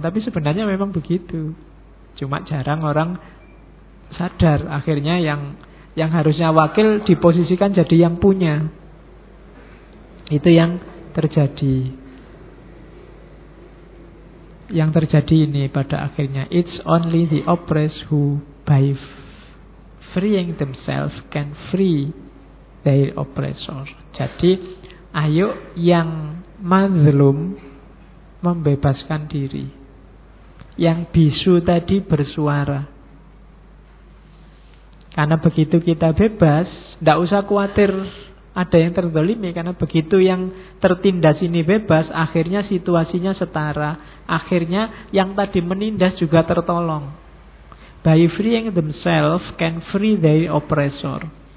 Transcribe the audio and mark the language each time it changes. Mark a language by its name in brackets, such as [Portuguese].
[Indonesian] Tapi sebenarnya memang begitu. Cuma jarang orang sadar. Akhirnya yang harusnya wakil diposisikan jadi yang punya. Itu yang terjadi. Yang terjadi ini pada akhirnya. [English] It's only the oppressed who by freeing themselves can free their oppressor. [Indonesian] Jadi ayo yang mazlum membebaskan diri. Yang bisu tadi bersuara. Karena begitu kita bebas, tidak usah khawatir ada yang terzalimi. Karena begitu yang tertindas ini bebas, akhirnya situasinya setara. Akhirnya yang tadi menindas juga tertolong. [English] By freeing themselves can free their oppressor.